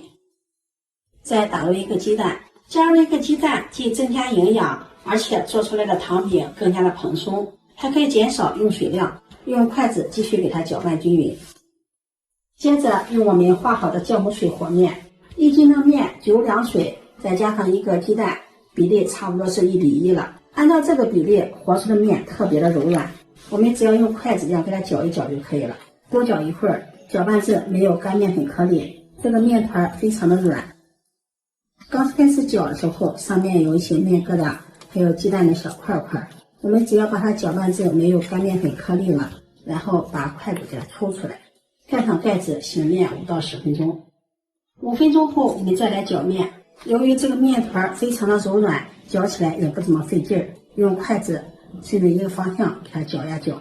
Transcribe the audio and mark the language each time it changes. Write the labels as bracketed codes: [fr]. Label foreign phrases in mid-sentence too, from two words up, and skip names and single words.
[zh] 再打入1个雞蛋，加入1個雞蛋既增加營養，而且做出來的糖餅更加的蓬鬆，還可以減少用水量，用筷子繼續給它攪拌均匀。接着用我們化好的酵母水和面，1斤的面9兩水，再加上1個雞蛋，比例差不多是1比1了。按照這個比例和出的面特別的柔軟，我們只要用筷子這樣給它攪一攪就可以了。多攪一會兒，攪拌至沒有乾麵粉顆粒，這個面團非常的軟。剛開始攪的時候，上面有一些面疙瘩，還有雞蛋的小塊塊。我們只要把它攪拌至沒有乾麵粉顆粒了，然後把筷子給它抽出來，蓋上蓋子醒面5到10分鐘。5分鐘後我們再來攪面，由於這個面團非常的柔軟，攪起來也不怎麼費勁兒，用筷子順着一個方向給它攪呀攪。